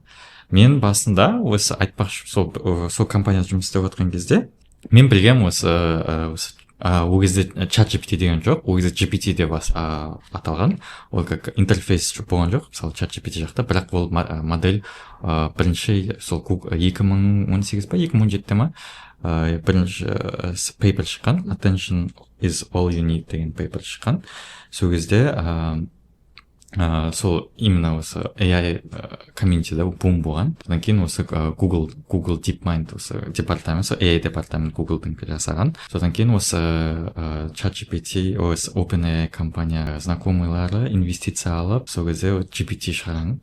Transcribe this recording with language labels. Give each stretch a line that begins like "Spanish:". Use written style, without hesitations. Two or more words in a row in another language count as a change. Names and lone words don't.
Kazakh: Мен басында осы айтпақшы, сол компанияда жұмыс істеп отқан кезде мен білгем осы ол кезде ChatGPT деген жоқ, ол кезде GPT деп аталған. Ол как интерфейс болған жоқ, мысалы ChatGPT жақта, бірақ ол модель бірінші сол 2018 ба 2017-те ма бірінші пейпер шыққан,
English: Attention is all you need
Kazakh: деген пейпер шыққан. Сол кезде сол именно осы AI комьюнитида бум болған. Содан кейін осы Google DeepMind осы департамент, AI департамент Google'дың жасаған. Содан кейін осы ChatGPT, осы OpenAI компания знакомыйлары инвестиция алып, сол кезде GPT шығарған.